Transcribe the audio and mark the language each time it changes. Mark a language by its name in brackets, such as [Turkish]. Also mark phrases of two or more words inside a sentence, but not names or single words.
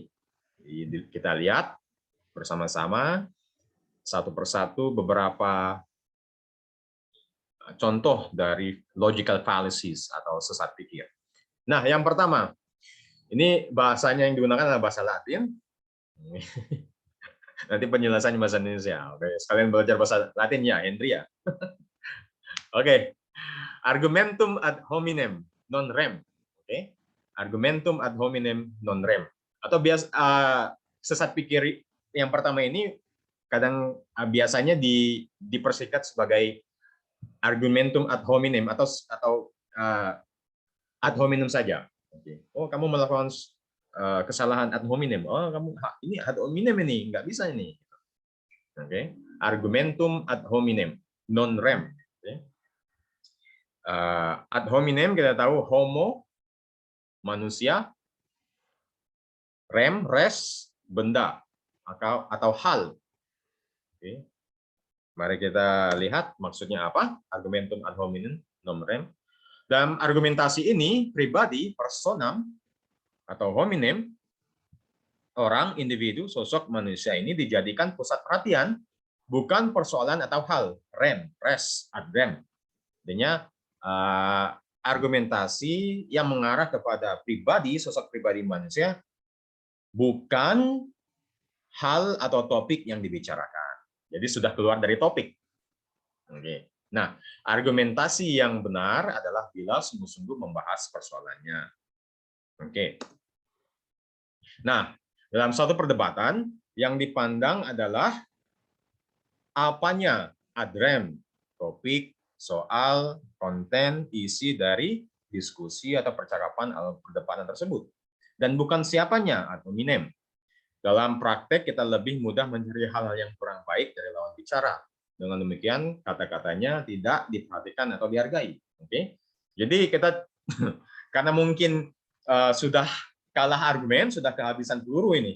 [Indonesian] Jadi, kita lihat bersama-sama satu persatu beberapa contoh dari [English] logical fallacies [Indonesian] atau sesat pikir. Nah, yang pertama, ini bahasanya yang digunakan adalah bahasa Latin. Nanti penjelasannya bahasa Indonesia. Sekalian belajar bahasa Latin ya, Henry ya. [Latin] Argumentum ad hominem non rem. Argumentum ad hominem non rem. [Indonesian] Atau sesat pikir yang pertama ini kadang biasanya dipersingkat sebagai [Latin] argumentum ad hominem [Indonesian] atau [Latin] ad hominem [Indonesian] saja. Oh, kamu melakukan kesalahan [Latin] ad hominem. [Indonesian] Oh, kamu ini [Latin] ad hominem [Indonesian] ini nggak bisa ini. [Latin] Argumentum ad hominem non rem. Ad hominem [Indonesian] kita tahu homo manusia, [Latin] rem res [Indonesian] benda atau hal. Mari kita lihat maksudnya apa [Latin] argumentum ad hominem non rem. [Indonesian] Dalam argumentasi ini pribadi personam atau hominem, orang, individu, sosok manusia ini dijadikan pusat perhatian, bukan persoalan atau hal, [Latin] rem, res, ad rem. [Indonesian] Artinya argumentasi yang mengarah kepada pribadi, sosok pribadi manusia, bukan hal atau topik yang dibicarakan. Jadi sudah keluar dari topik. Nah, argumentasi yang benar adalah bila sungguh-sungguh membahas persoalannya. Nah, dalam suatu perdebatan yang dipandang adalah apanya adrem, topik, soal, konten, isi dari diskusi atau percakapan atau perdebatan tersebut. Dan bukan siapanya [Latin] ad hominem. [Indonesian] Dalam praktek kita lebih mudah mencari hal-hal yang kurang baik dari lawan bicara. Dengan demikian kata-katanya tidak diperhatikan atau dihargai. Oke. Jadi kita karena mungkin sudah kalah argumen, sudah kehabisan peluru ini.